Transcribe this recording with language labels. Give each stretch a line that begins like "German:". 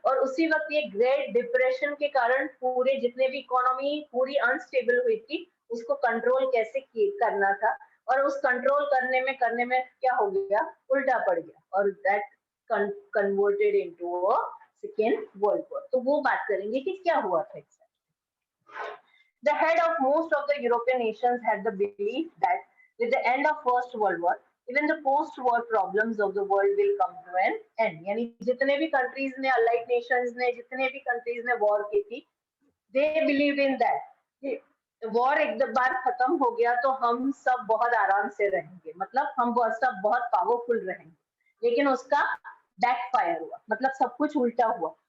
Hindi: और उसी वक्त ये ग्रेट डिप्रेशन के कारण पूरे जितने भी इकोनॉमी पूरी अनस्टेबल हुई थी उसको कंट्रोल कैसे करना था, और उस कंट्रोल करने में क्या हो गया? उल्टा पड़ गया, और
English: That converted into a second world war.
Hindi: तो वो बात करेंगे कि क्या हुआ था।
English: The head of most of the European nations had the belief that with the end of First World War, even the post-war problems of the world will come to an end.
Hindi: यानी जितने भी countries ने, allied nations ने, जितने भी countries ने war की थी,
English: they believed in that war
Hindi: एक बार खत्म हो गया तो हम सब बहुत आराम से रहेंगे, मतलब हम सब बहुत पावरफुल रहेंगे. लेकिन उसका बैकफायर हुआ, मतलब सब कुछ उल्टा हुआ.